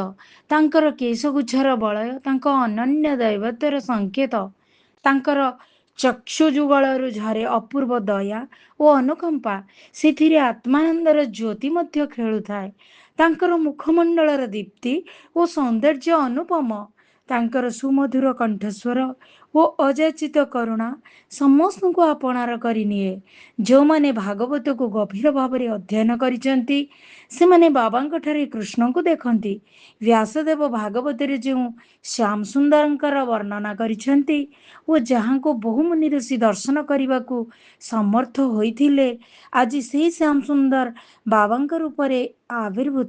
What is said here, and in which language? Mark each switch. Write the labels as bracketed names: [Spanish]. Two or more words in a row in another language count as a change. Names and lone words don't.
[Odia] ତାଙ୍କର କେଶଗୁଚ୍ଛର ବଳୟ ତାଙ୍କୁ ଅନନ୍ୟ ଦୈବତ୍ୱର ସଙ୍କେତ। ତାଙ୍କର ଚକ୍ଷୁ ଯୁଗଳରୁ ଝରେ ଅପୂର୍ବ ଦୟା ଓ ଅନୁକମ୍ପା। ସେଥିରେ ଆତ୍ମାନନ୍ଦର ଜ୍ୟୋତି ମଧ୍ୟ ଖେଳୁଥାଏ। ତାଙ୍କର ମୁଖମଣ୍ଡଳର ଦୀପ୍ତି ଓ ସୌନ୍ଦର୍ଯ୍ୟ ଅନୁପମ। ତାଙ୍କର ସୁମଧୁର କଣ୍ଠସ୍ୱର ଓ ଅଯାଚିତ କରୁଣା ସମସ୍ତଙ୍କୁ ଆପଣାର କରିନିଏ। ଯେଉଁମାନେ ଭାଗବତକୁ ଗଭୀର ଭାବରେ ଅଧ୍ୟୟନ କରିଛନ୍ତି ସେମାନେ ବାବାଙ୍କ ଠାରେ କୃଷ୍ଣଙ୍କୁ ଦେଖନ୍ତି। ବ୍ୟାସଦେବ ଭାଗବତରେ ଯେଉଁ ଶ୍ୟାମ ସୁନ୍ଦରଙ୍କର ବର୍ଣ୍ଣନା କରିଛନ୍ତି ଓ ଯାହାଙ୍କୁ ବହୁମୁନି ଋଷି ଦର୍ଶନ କରିବାକୁ ସମର୍ଥ ହୋଇଥିଲେ, ଆଜି ସେହି ଶ୍ୟାମ ସୁନ୍ଦର ବାବାଙ୍କ ରୂପରେ ଆବିର୍ଭୂତ।